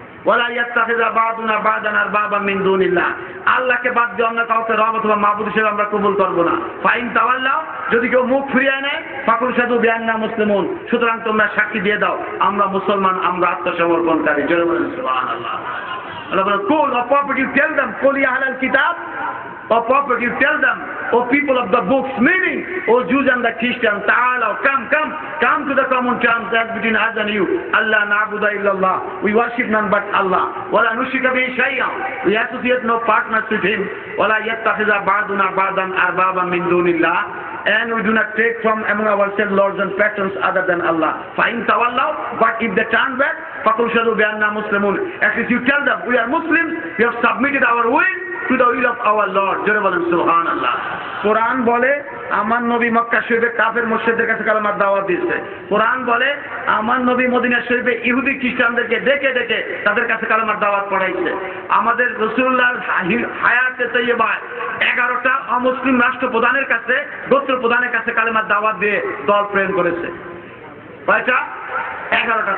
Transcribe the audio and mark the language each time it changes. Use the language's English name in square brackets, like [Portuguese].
[Arabic] ওয়ালা ইয়াত্তাখিযা বা'দুনা বা'দান আরবাবাম মিন দুনিল্লাহ, [Bangla] আল্লাহকে বাদ দিয়ে অন্য কাউকে রব অথবা মাবুদ হিসেবে আমরা কবুল করব না। [Arabic] ফাইন তাওয়াল্লাউ, [Bangla] যদি কেউ মুখ ফিরিয়ে নেয়, [Arabic] ফাকুল শাদু বিআন্না মুসলিমুন, [Bangla] সুতরাং তোমরা সাক্ষী দিয়ে দাও আমরা মুসলমান, আমরা আত্মসমর্পণকারী। জোরে বলেন সুবহানাল্লাহ। [English] Allah will call, or prophet, you tell them, call [Arabic] ya ahlal kitab, [English] or prophet, you tell them, O people of the books, meaning, O Jews and the Christians, ta'ala, come to the common terms that between us and you. Allah [Arabic] na'budu illallah, [English] we worship none but Allah. [Arabic] Wala nushrika bihi shay'an, [English] we associate no partners with him. [Arabic] Wala yattakhidha ba'duna ba'dan arbaban min dunillah, [English] and we do not take from among ourselves lords and patrons other than Allah. [Arabic] Fa'in tawallaw, [English] but if they turn back, [Arabic] faqul shahadu bi anna muslimun, [English] at least you tell them, we are Muslims, we have submitted our will to the will of our Lord. [Bangla] জোরে বলেন সুবহানাল্লাহ। কোরআন বলে আমার নবী মক্কা শরীফে কাফের মুশরিকদের কাছে কালেমার দাওয়াত দিয়েছে। কোরআন বলে আমার নবী মদিনা শরীফে ইহুদি খ্রিস্টানদেরকে ডেকে ডেকে তাদের কাছে কালেমার দাওয়াত পড়াইছে। আমাদের রাসূলুল্লাহর হায়াতে তাইয়্যিবায় 11টা অমুসলিম রাষ্ট্রপ্রধানের কাছে, গোত্র প্রধানের কাছে কালেমার দাওয়াত দিয়ে দল প্রেরণ করেছে। কয়টা? 11টা।